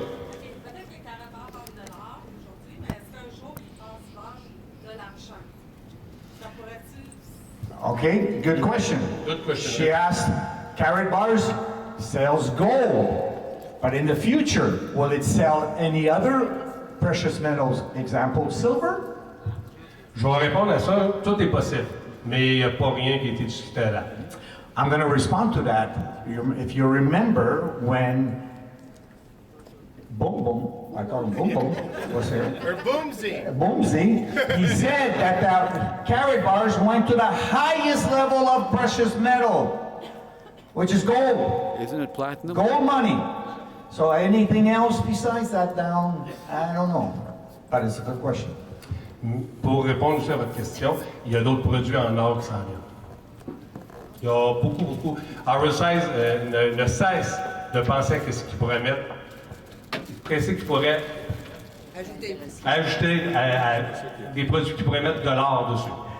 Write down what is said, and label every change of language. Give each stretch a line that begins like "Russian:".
French: Peut-être que Karatbars parle de l'or aujourd'hui, mais est-ce qu'un jour, ils transforment de l'argent? Ça pourrait-tu...
English: Okay, good question. Good question. She asked, Karatbars sells gold, but in the future, will it sell any other precious metals? Example, silver?
French: Je vais répondre à ça. Tout est possible, mais il n'y a pas rien qui a été discuté là.
English: I'm going to respond to that. If you remember when Boom Boom, I call him Boom Boom, was here. Or Boomsy. Boomsy, he said that Karatbars went to the highest level of precious metal, which is gold. Isn't it platinum? Gold money. So anything else besides that down, I don't know. But it's a good question.
French: Pour répondre aussi à votre question, il y a d'autres produits en or qui s'en viennent. Il y a beaucoup. Our size ne cesse de penser à ce qu'il pourrait mettre. Qu'est-ce qu'il pourrait ajouter à des produits qui pourraient mettre de l'or dessus.